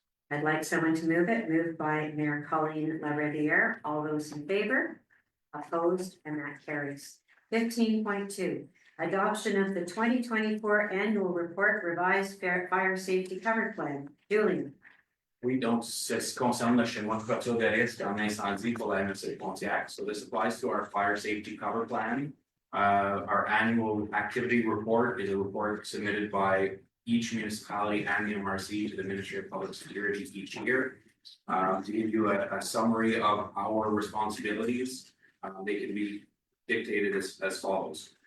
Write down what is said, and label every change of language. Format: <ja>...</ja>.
<en>I'd like someone to move it, moved by Mayor Colleen LaRiviere. All those in favor? Opposed, and that carries. 15.2, adoption of the 2024 annual report revised fire safety cover plan. Julian.</en> <fr>Oui, donc ce qui concerne le schéma de couverture de risque en incendie pour la MRC Pontiac.</fr> <en>So this applies to our fire safety cover plan. Our annual activity report is a report submitted by each municipality and the MRC to the Ministry of Public Security each year. To give you a summary of our responsibilities, they can be dictated as follows.</en>